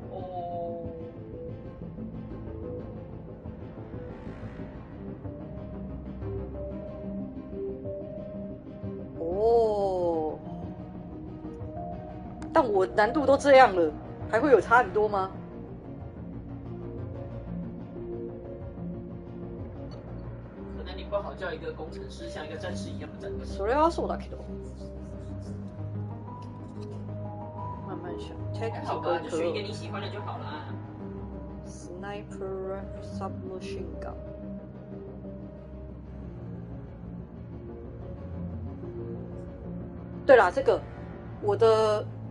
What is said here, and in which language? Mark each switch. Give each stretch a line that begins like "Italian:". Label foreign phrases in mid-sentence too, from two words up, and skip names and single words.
Chinese: 但我难度都这样了，还会有差很多吗？不好叫一个工程师像一个战士一样的战斗。
Japanese: それはそうだけど。
Chinese: 慢慢想。好吧，就选一个你喜欢的就好了。
English: Sniper submachine gun。
Chinese: 对啦，这个我的